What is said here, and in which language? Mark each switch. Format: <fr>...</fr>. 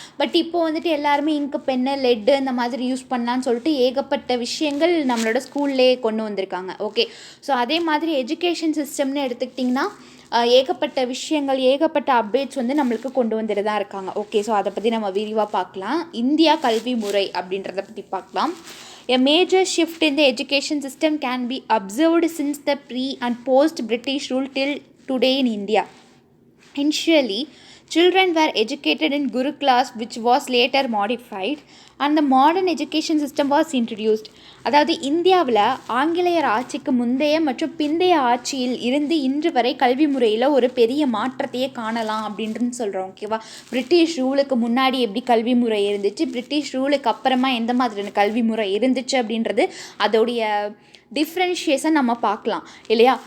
<ta>But இப்போ வந்துட்டு எல்லாருமே இங்கு பென்னு லெட்டு இந்த மாதிரி யூஸ் பண்ணலான்னு சொல்லிட்டு ஏகப்பட்ட விஷயங்கள் நம்மளோட ஸ்கூல்லே கொண்டு வந்திருக்காங்க. ஓகே, ஸோ அதே மாதிரி எஜுகேஷன் சிஸ்டம்னு எடுத்துக்கிட்டிங்கன்னா ஏகப்பட்ட விஷயங்கள் ஏகப்பட்ட அப்டேட்ஸ் வந்து நம்மளுக்கு கொண்டு வந்துட்டு தான் இருக்காங்க. ஓகே, ஸோ அதை பற்றி நம்ம விரிவாக பார்க்கலாம். இந்தியா கல்வி முறை அப்படின்றத பற்றி பார்க்கலாம்.</ta> <en>A major shift in the education system can be observed since the pre- and post-British rule till today in India. Initially, children were educated in Gurukulas, which was later modified, and the modern education system was introduced.</en> <ta>அதாவது இந்தியாவில் ஆங்கிலேயர் ஆட்சிக்கு முந்தைய மற்றும் பிந்தைய ஆட்சியில் இருந்து இன்று வரை கல்வி முறையில் ஒரு பெரிய மாற்றத்தையே காணலாம் அப்படின்ட்டு சொல்கிறோம். ஓகேவா, பிரிட்டிஷ் ரூலுக்கு முன்னாடி எப்படி கல்வி முறை இருந்துச்சு, பிரிட்டிஷ் ரூலுக்கு அப்புறமா எந்த மாதிரியான கல்வி முறை இருந்துச்சு அப்படின்றது அதோடைய டிஃப்ரென்ஷியேஷன் நம்ம பார்க்கலாம் இல்லையா.</ta>